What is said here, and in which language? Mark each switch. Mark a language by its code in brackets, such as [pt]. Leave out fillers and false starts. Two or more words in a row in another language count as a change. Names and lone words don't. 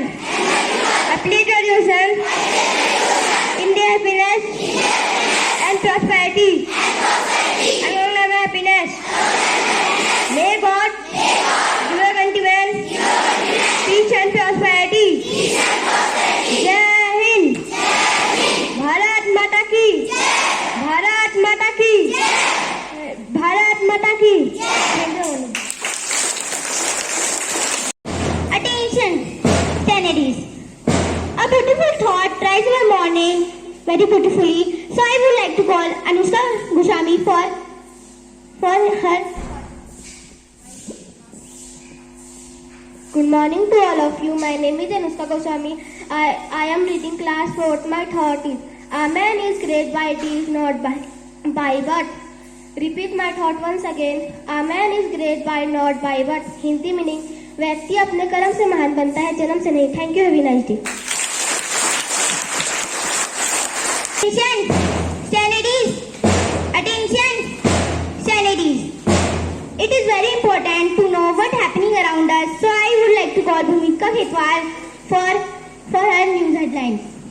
[en] I pledge allegiance in their happiness and prosperity. Among our happiness. May God give our countrymen peace and prosperity. [hi] Jai Hind. Bharat Mata ki. Bharat Mata ki. Bharat Mata ki. [en] Attention, Kennedys. A beautiful thought tries our morning very beautifully. So I would like to call Anushka Goswami for her Good morning to all of you. My name is Anushka Goswami. I am reading class 4th. My thought is, a man is great by deeds, not by birth. Repeat my thought once again. A man is great by not by birth. [hi] हिंदी मीनिंग, व्यक्ति अपने कर्म से महान बनता है, जन्म से नहीं. [en] Thank you. Have a nice day. Attention, studies. It is very important to know what happening around us. So I would like to call Bhumika Khetwal for her news headlines.